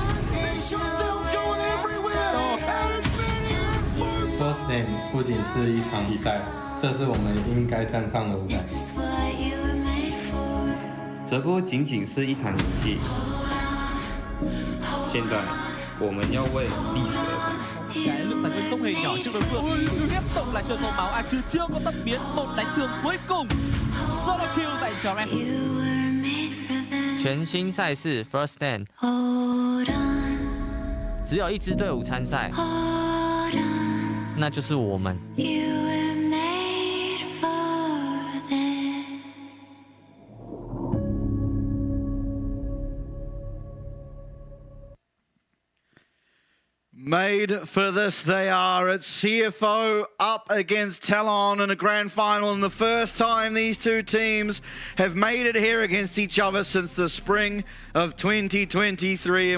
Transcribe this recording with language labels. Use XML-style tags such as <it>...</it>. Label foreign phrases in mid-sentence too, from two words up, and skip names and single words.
<zh>First Day 不仅是一场比赛，这是我们应该站上的舞台。这不仅仅是一场游戏，现在我们要为历史而战。</zh> <vi>Cái lúc tài nguyên không hề nhỏ trong đối phương, tiếp tục là trường màu áo chứ chưa có tốc biến một đánh thường cuối cùng.</vi> <en>Solo kill</en> <vi>dành cho Ren.</vi> <zh>全新赛事 First Stand，只有一支队伍参赛，那就是我们。</zh> <en>Made for this they are. It's CFO up against TLN in a grand final, and the first time these two teams have made it here against each other since the spring of 2023.</en>